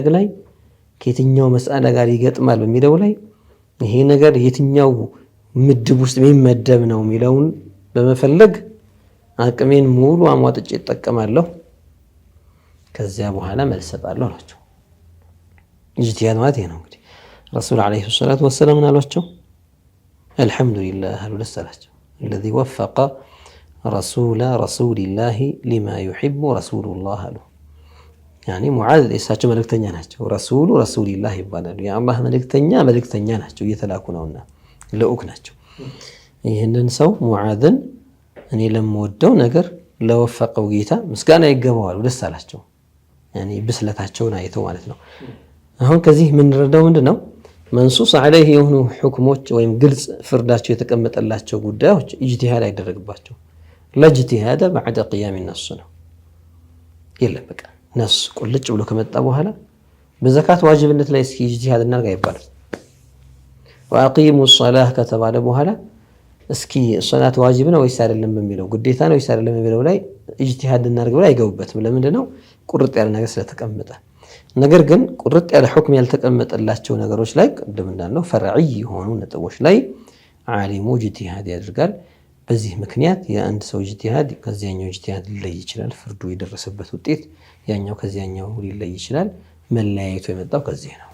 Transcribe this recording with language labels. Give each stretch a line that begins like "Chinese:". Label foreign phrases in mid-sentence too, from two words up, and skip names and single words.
Amharic: ላይ ከየትኛው መስአላ ጋር ይገጥማል በሚለው ላይ ይሄ ነገር የትኛው ምድብ ውስጥ የሚመደብ ነው የሚለውን በመፈለግ አቅሜን ሙሉ አሟጥጬ እጠቀማለሁ። ከዚያ በኋላ መልስ እሰጣለሁ አላቸው። ኢጅቲሃድ ማለት ይሄ ነው። እንግዲህ
Arabic: رسول عليه الصلاة والسلام
Amharic: አሏቸው አልሐምዱሊላህ አሉ ደስ አላቸው።
Arabic: الذي وفق رسول الله لما يحب رسول الله
Amharic: አሉ። يعني ሙዓዝ እሳቸው መልእክተኛ ናቸው። ረሱሉላህ ይባላሉ። የአላህ መልእክተኛ ናቸው። እየተላኩ ነውና ልዑክ ናቸው። ይህንን ሰው ሙዓዝን እኔ ለምወደው ነገር ለወፈቀው ጌታ ምስጋና ይገባዋል ደስ አላቸው። يعني ብስለታቸውን አይተው ማለት ነው። አሁን ከዚህ የምንረዳው ምንድነው?
Arabic: منصوص عليه
Amharic: የሆኑ ሁክሞች ወይም ግልጽ ፍርዳቸው የተቀመጠላቸው ጉዳዮች ኢጅቲሃድ አይደረግባቸው። ለኢጅቲሃድ
Arabic: بعد قيام النص
Amharic: ነው። የለም በቃ ነስ ቁልጭ ብሎ ከመጣ በኋላ በዘካት ዋጅብነት ላይ እስኪ ኢጅቲሃድ እናርጋ ይባላል።
Arabic: وأقيموا الصلاة
Amharic: ከተባለ በኋላ እስኪ ሶላት ዋጅብ ነው ወይስ አይደለም በሚለው ግዴታ ነው ወይስ አይደለም በሚለው ላይ ኢጅቲሃድ እናርጋ ብለው አይገቡበትም። ለምንድን ነው? ቁርጥ ያለ ነገር ስለተቀመጠ። ነገር ግን ቁርጥ ያለ ሁክም ያልተቀመጠላቸው ነገሮች ላይ ቅድም እንዳልነው ፈርዒ የሆኑ ነጥቦች ላይ ዓሊሙ ኢጅቲሃድ ያደርጋል። በዚህ ምክንያት የአንድ ሰው ኢጅቲሃድ ከዚያኛው ኢጅቲሃድ ሊለይ ይችላል። ፍርዱ የደረሰበት ውጤት ያኛው ከዚያኛው ሊለይ ይችላል። መለያየቱ የመጣው ከዚህ ነው።